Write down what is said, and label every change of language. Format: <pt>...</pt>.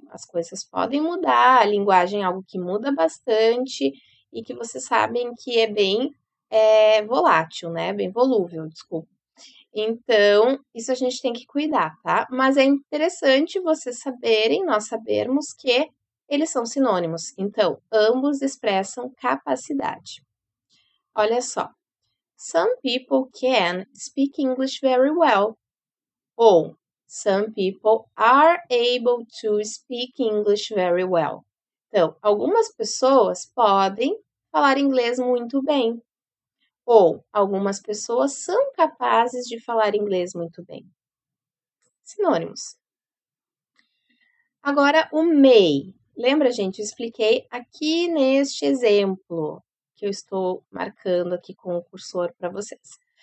<pt>As coisas podem mudar, a linguagem é algo que muda bastante e que vocês sabem que é bem volátil, né? Bem volúvel, desculpa. Então, isso a gente tem que cuidar, tá? Mas é interessante vocês saberem, nós sabermos que eles são sinônimos. Então, ambos expressam capacidade. Olha só.</pt> <en>Some people can speak English very well.</en> <pt>Ou</pt> <en>some people are able to speak English very well.</en> <pt>Então, algumas pessoas podem falar inglês muito bem. Ou algumas pessoas são capazes de falar inglês muito bem. Sinônimos. Agora, o may. Lembra, gente? Eu expliquei aqui neste exemplo que eu estou marcando aqui com o cursor para vocês.</pt>